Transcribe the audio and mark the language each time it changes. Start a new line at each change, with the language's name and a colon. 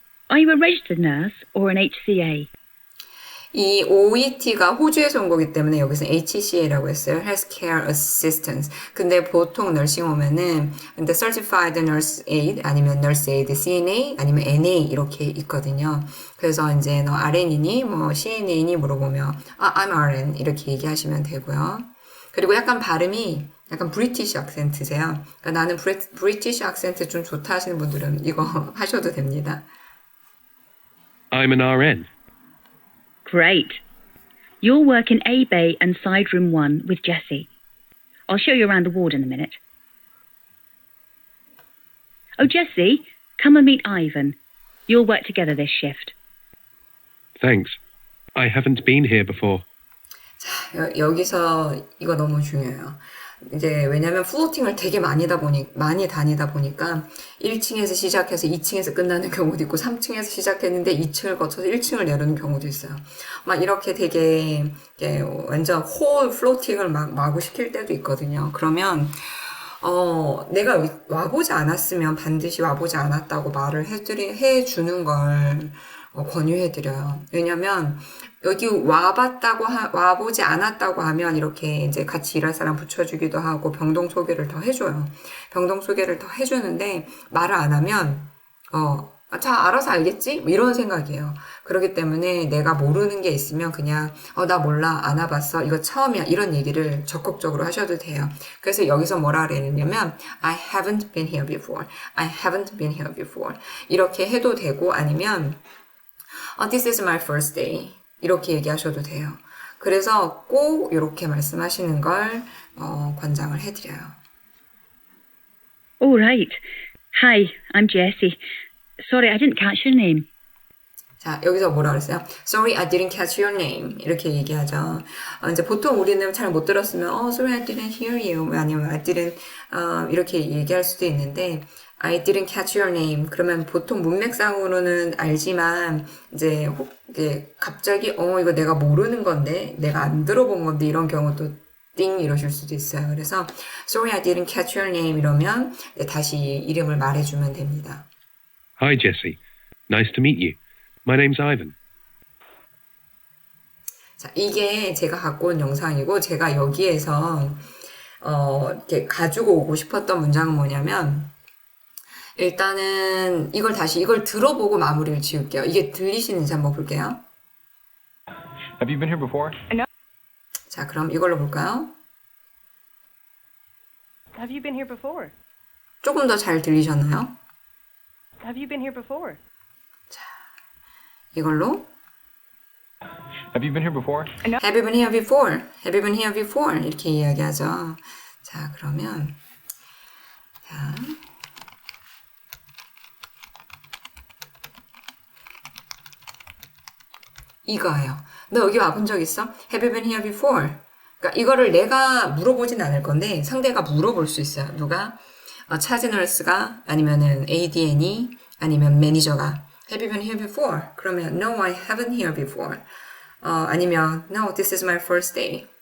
English: Are you a registered nurse or an HCA?
Korean: 이 OET가 호주에서 온 거기 때문에 여기서 HCA라고 했어요.
English: Healthcare Assistance.
Korean: 근데 보통 널싱 오면은 근데 Certified Nurse Aid 아니면 Nurse Aid CNA 아니면 NA 이렇게 있거든요. 그래서 이제 너 RN이니 뭐 CNA니 물어보면
English: I'm RN
Korean: 이렇게 얘기하시면 되고요. 그리고 약간 발음이 약간 브리티시 악센트세요. 그러니까 나는 브리티시 악센트 좀 좋다 하시는 분들은 이거 하셔도 됩니다.
English: I'm an RN. Great. You'll work in A Bay and Side Room 1 with Jessie. I'll show you around the ward in a minute. Oh, Jessie, come and meet Ivan. You'll work together this shift. Thanks. I haven't been here before.
Korean: 여기서 이거 너무 중요해요. 이제 왜냐면 플로팅을 되게 많이 다니다 보니까 1층에서 시작해서 2층에서 끝나는 경우도 있고 3층에서 시작했는데 2층을 거쳐서 1층을 내려는 경우도 있어요. 막 이렇게 되게 완전 홀 플로팅을 막 마구 시킬 때도 있거든요. 그러면 내가 와보지 않았으면 반드시 와보지 않았다고 말을 해주는 걸 권유해드려요. 왜냐면 여기 와보지 않았다고 하면 이렇게 이제 같이 일할 사람 붙여주기도 하고 병동 소개를 더 해줘요. 병동 소개를 더 해주는데 말을 안 하면 자, 알아서 알겠지? 뭐 이런 생각이에요. 그렇기 때문에 내가 모르는 게 있으면 그냥 나 몰라, 안 와봤어, 이거 처음이야, 이런 얘기를 적극적으로 하셔도 돼요. 그래서 여기서 뭐라 그랬냐면
English: I haven't been here before. I haven't been here before.
Korean: 이렇게 해도 되고 아니면
English: This is my first day.
Korean: 이렇게 얘기하셔도 돼요. 그래서 꼭 이렇게 말씀하시는 걸 권장을 해드려요.
English: All right. Hi, I'm Jessie. Sorry, I didn't catch your name.
Korean: 자, 여기서 뭐라 그랬어요?
English: Sorry, I didn't catch your name.
Korean: 이렇게 얘기하죠. 이제 보통 우리는 잘 못 들었으면,
English: Sorry, I didn't hear you. 아니면 I didn't,
Korean: 이렇게 얘기할 수도 있는데,
English: I didn't catch your name.
Korean: 그러면 보통 문맥상으로는 알지만, 이제 갑자기, 이거 내가 모르는 건데, 내가 안 들어본 건데, 이런 경우도 띵 이러실 수도 있어요.
English: 그래서, Sorry, I didn't catch your name.
Korean: 이러면 다시 이름을 말해주면 됩니다.
English: Hi, Jessie. Nice to meet you. My name's Ivan.
Korean: 자, 이게 제가 갖고 온 영상이고, 제가 여기에서, 이렇게 가지고 오고 싶었던 문장은 뭐냐면, 일단은 이걸 들어보고 마무리를 지을게요. 이게 들리시는지 한번 볼게요.
English: Have you been here before?
Korean: 자, 그럼 이걸로 볼까요?
English: Have you been here before?
Korean: 조금 더 잘 들리셨나요?
English: Have you been here before?
Korean: 이걸로
English: Have you been here before? Have you been here before? Have you been here before?
Korean: 이렇게 이야기하죠. 자, 그러면 자, 이거예요. 너 여기 와본 적 있어?
English: Have you been here before?
Korean: 그러니까 이거를 내가 물어보진 않을 건데 상대가 물어볼 수 있어요. 누가? 차지 널스가 아니면은 ADN이 아니면 매니저가
English: Have you been here before?
Korean: 그러면
English: No, I haven't here before. 아니면 No, this is my first day.